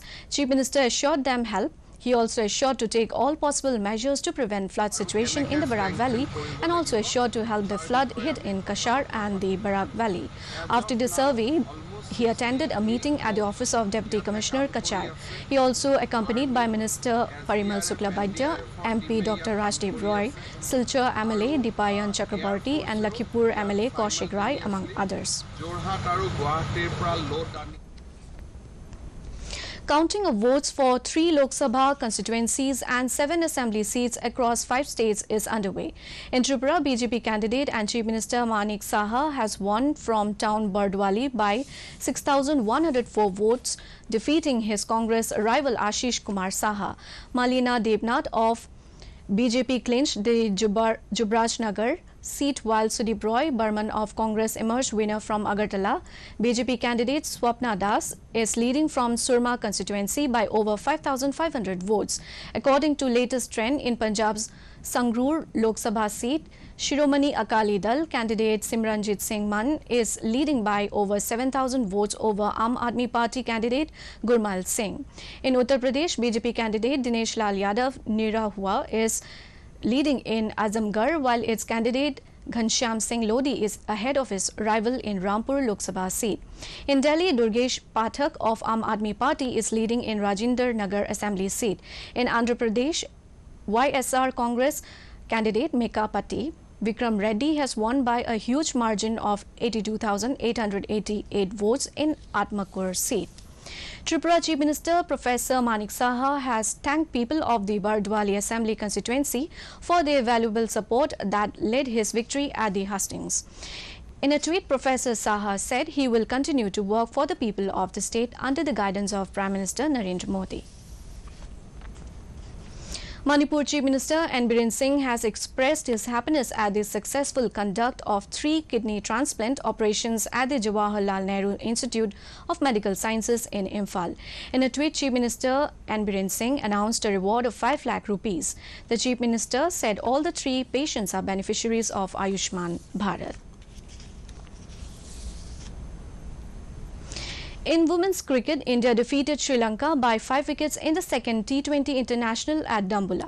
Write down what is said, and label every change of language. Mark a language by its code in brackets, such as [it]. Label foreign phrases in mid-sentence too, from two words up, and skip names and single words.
[en] Chief Minister assured them help. He also assured to take all possible measures to prevent flood situation in the Barak Valley and also assured to help the flood hit in Kashar and the Barak Valley. After the survey, he attended a meeting at the office of Deputy Commissioner Kachar. He also accompanied by Minister Parimal Suklabaidya, MP Dr. Rajdev Roy, Silchar MLA Dipayan Chakrabarti and Lakhipur MLA Kaushik Rai among others. Counting of votes for 3 Lok Sabha constituencies and 7 assembly seats across 5 states is underway. In Tripura, BJP candidate and Chief Minister Manik Saha has won from town Bardwali by 6,104 votes, defeating his Congress rival Ashish Kumar Saha. Malina Debnath of BJP clinched the Jubraj Nagar seat, while Sudeep Roy Burman of Congress emerged winner from Agartala. BJP candidate Swapna Das is leading from Surma constituency by over 5,500 votes. According to latest trend in Punjab's Sangrur Lok Sabha seat, Shiromani Akali Dal candidate Simranjit Singh Mann is leading by over 7,000 votes over Aam Aadmi Party candidate Gurmal Singh. In Uttar Pradesh, BJP candidate Dinesh Lal Yadav Nirahua is leading in Azamgarh, while its candidate Ghanshyam Singh Lodi is ahead of his rival in Rampur Lok Sabha seat. In Delhi, Durgesh Pathak of Aam Aadmi Party is leading in Rajinder Nagar Assembly seat. In Andhra Pradesh, YSR Congress candidate Meka Patti Vikram Reddy has won by a huge margin of 82,888 votes in Atmakur seat. Tripura Chief Minister Professor Manik Saha has thanked people of the Bardwali Assembly constituency for their valuable support that led his victory at the hustings. In a tweet, Professor Shah said he will continue to work for the people of the state under the guidance of Prime Minister Narendra Modi. Manipur Chief Minister N. Biren Singh has expressed his happiness at the successful conduct of 3 kidney transplant operations at the Jawaharlal Nehru Institute of Medical Sciences in Imphal. In a tweet, Chief Minister N. Biren Singh announced a reward of 5 lakh rupees. The Chief Minister said all the 3 patients are beneficiaries of Ayushman Bharat. In women's cricket, India defeated Sri Lanka by 5 wickets in the second T20 international at Dambulla.